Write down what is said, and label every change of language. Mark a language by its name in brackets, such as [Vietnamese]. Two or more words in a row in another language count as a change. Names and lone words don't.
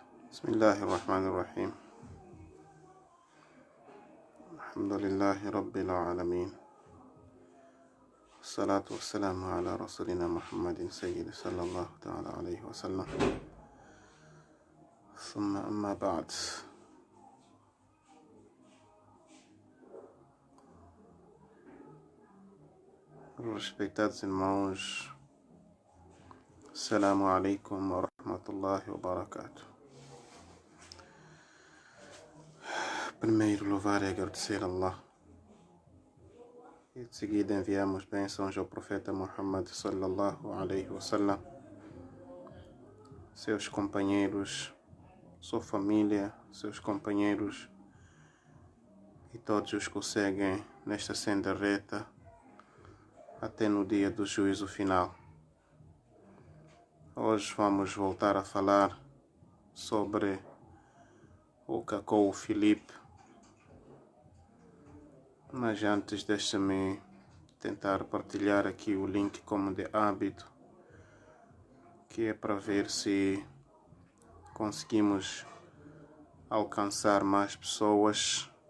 [Arabic] بسم الله الرحمن الرحيم. الحمد لله رب العالمين، الصلاة والسلام على رسولنا محمد سيد صلى الله تعالى عليه وسلم. ثم أما بعد. [Portuguese] Respeitados irmãos, [Arabic] السلام عليكم ورحمة الله وبركاته. [Portuguese] Primeiro, louvar e agradecer a Allah. E de seguida enviamos bênçãos ao profeta Muhammad [Arabic] صلى الله عليه وسلم, [Portuguese] seus companheiros, sua família, seus companheiros e todos os que o seguem nesta senda reta até no dia do juízo final. Hoje vamos voltar a falar sobre o Cacau Filipe, mas antes deixa-me tentar partilhar aqui o link como de hábito, que é para ver se conseguimos alcançar mais pessoas.